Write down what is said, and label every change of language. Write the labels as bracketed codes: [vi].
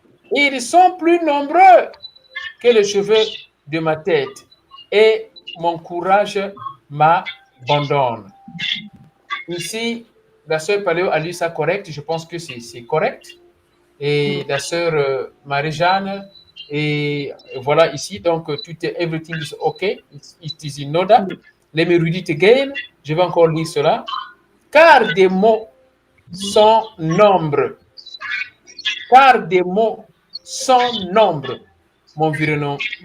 [fr] Ils sont plus nombreux que les cheveux de ma tête. Et mon courage m'abandonne. Ici, la sœur Paléo a lu ça correct. Je pense que c'est correct. Et la sœur Marie-Jeanne, et voilà ici. [en] Donc, everything is okay. It is in order. Let me read it again. [fr] Je vais encore lire cela. Car des mots sans nombre. Car des mots sans nombre m'environnent.